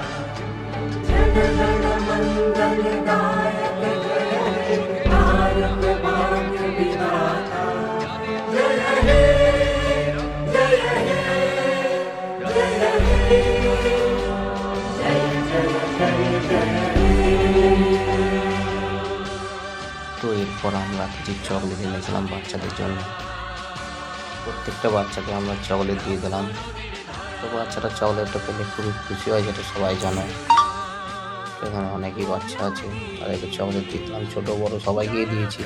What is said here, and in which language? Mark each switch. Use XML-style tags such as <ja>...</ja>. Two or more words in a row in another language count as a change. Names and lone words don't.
<bn>জনগণ মঙ্গলদায়ক জয় হে ভারত ভাগ্য বিধাতা জয় হে জয় হে জয় হে জয় জয় জয় জয়। তো এরপর আমরা কিছু চকলেট এনেছিলাম বাচ্চাদের জন্য। প্রত্যেকটা বাচ্চাকে আমরা চকলেট দিয়ে দিলাম। তো বাচ্চারা চকলেটটা পেলে খুবই খুশি হয়, যেটা সবাই জানে। এখানে অনেকই বাচ্চা আছে, তাদেরকে চকলেট দিতাম, ছোটো বড়ো সবাইকেই দিয়েছি।</bn>